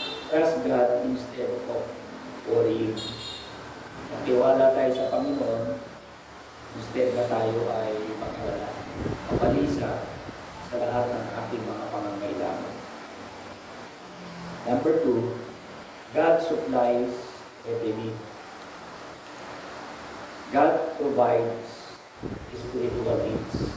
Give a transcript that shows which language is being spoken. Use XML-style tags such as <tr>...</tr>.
<en>Trust God instead of worrying.</en> <tl>Magtiwala tayo sa Panginoon instead na tayo ay mag-alala. Mabalisa sa lahat ng ating mga pangangailangan.</tl> <en>Number 2, God supplies every need. God provides spiritual needs.</en>